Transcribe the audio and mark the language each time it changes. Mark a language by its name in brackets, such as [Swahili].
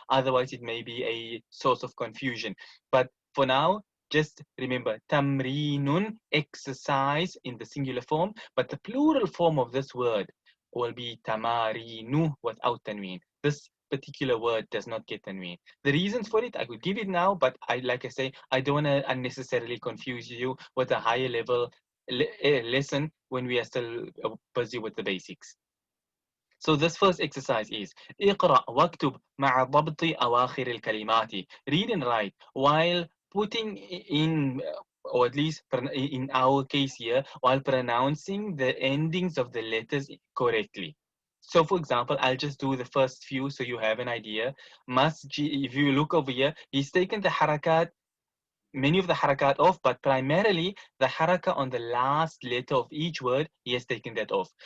[English] Otherwise, it may be a source of confusion. But for now, just remember, tamrinun, exercise in the singular form, but the plural form of this word will be tamarinu without tanween. This particular word does not get tanween. The reasons for it, I could give it now, but like I say, I don't want to unnecessarily confuse you with a higher level lesson when we are still busy with the basics. So this first exercise is [Arabic] اقرأ واكتب مع ضبط أواخر الكلمات. [English] Read and write while putting in, or at least in our case here, while pronouncing the endings of the letters correctly. So for example, I'll just do the first few so you have an idea. Masjid, if you look over here, he's taken the harakat, many of the harakat off, but primarily the haraka on the last letter of each word, he has taken that off.